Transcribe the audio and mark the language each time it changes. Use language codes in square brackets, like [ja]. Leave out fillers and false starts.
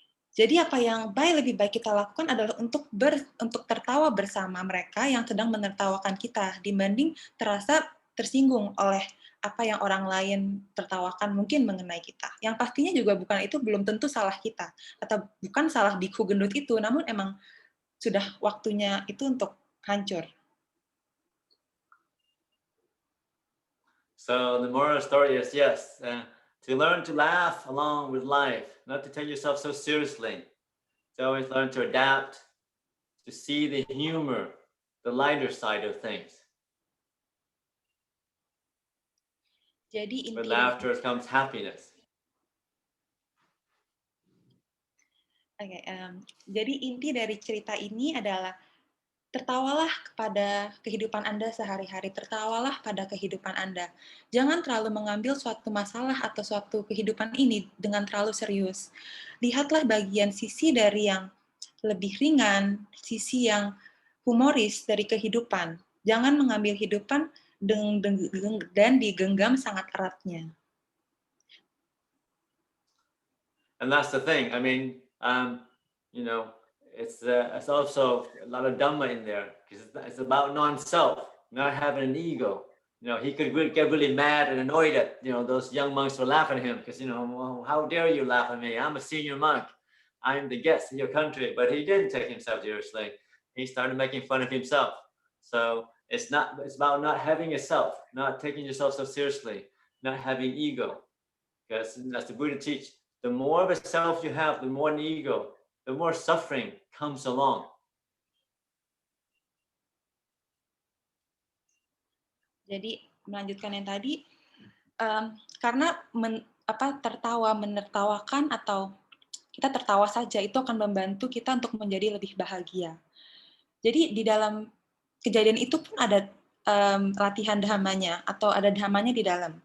[id] Jadi apa yang lebih baik kita lakukan adalah untuk tertawa bersama mereka yang sedang menertawakan kita dibanding terasa tersinggung oleh apa yang orang lain tertawakan mungkin mengenai kita. Yang pastinya juga belum tentu salah kita atau bukan salah biku gendut itu, namun emang sudah waktunya itu untuk hancur. [en] So the moral of the story is yes, to learn to laugh along with life, not to take yourself so seriously. To always learn to adapt, to see the humor, the lighter side of things. [id] Jadi [en] With [id] inti [en] laughter comes happiness. [id] Jadi inti dari cerita ini adalah tertawalah kepada kehidupan Anda sehari-hari, tertawalah pada kehidupan Anda. Jangan terlalu mengambil suatu masalah atau suatu kehidupan ini dengan terlalu serius. Lihatlah bagian sisi dari yang lebih ringan, sisi yang humoris dari kehidupan. Jangan mengambil hidupan dan digenggam sangat eratnya. [en] And that's the thing. I mean, you know, it's also a lot of Dhamma in there because it's about non-self, not having an ego. You know, he could get really mad and annoyed at, you know, those young monks were laughing at him because, you know, well, how dare you laugh at me? I'm a senior monk. I'm the guest in your country. But he didn't take himself seriously. He started making fun of himself. So it's about not having a self, not taking yourself so seriously, not having ego. Because as the Buddha teach, the more of a self you have, the more an ego, the more suffering comes along. [id] Jadi melanjutkan yang tadi, karena tertawa, menertawakan atau kita tertawa saja itu akan membantu kita untuk menjadi lebih bahagia. Jadi di dalam kejadian itu pun ada latihan dhammanya atau ada dhammanya di dalam.